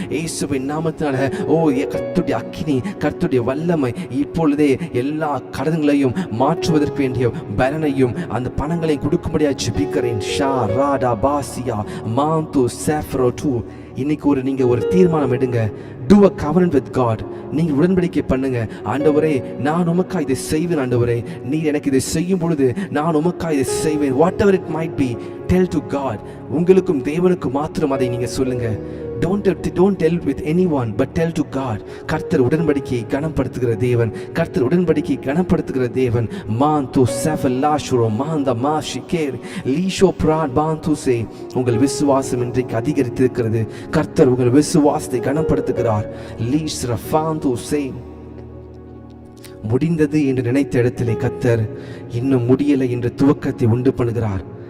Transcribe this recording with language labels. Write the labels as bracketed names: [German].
[Tamil] இயேசுவின் நாமத்தால கர்த்தருடைய அக்கினி, கர்த்தருடைய வல்லமை இப்பொழுதே எல்லா கடன்களையும் மாற்றுவதற்கு வேண்டிய பலனையும் அந்த பணங்களையும் கொடுக்கும்படியாக ஜெபிக்கிறேன். ஷா ராடா பாசியா மாந்து சாஃப்ரோ டூ. இன்னைக்கு நீங்க ஒரு தீர்மானம் எடுங்க. [English] Do a covenant with God. [Tamil] நீங்கள் உடன்படிக்கை பண்ணுங்க. ஆண்டவரே, நான் உமக்காக இதை செய்வேன். ஆண்டவரே, நீர் எனக்கு இதை செய்யும் பொழுது நான் உமக்காக இதை செய்வேன். [English] whatever it might be, tell to God. [Tamil] உங்களுக்கும் தேவனுக்கும் மாத்திரம் அதை நீங்க சொல்லுங்க. [English] Don't tell with anyone, but tell to God. [Tamil] கர்த்தர் உடன்படிக்கையை கனப்படுத்துகிற தேவன். கர்த்தர் உடன்படிக்கையை கனப்படுத்துகிற தேவன். மாந்து செஃபலாஷுரோ மாந்த மாஷிகேர் லீஷோ பிராட் பாந்து சே. உங்கள் விசுவாசம் இன்றைக்கு அதிகரித்திருக்கிறது. கர்த்தர் உங்கள் விசுவாசத்தை கனப்படுத்துகிறார். லீஷ் ரஃபாந்து சே. முடிந்தது என்று நினைத்த இடத்திலே கர்த்தர் இன்னும் முடியலை என்று துவக்கத்தை உண்டு பண்ணுகிறார்.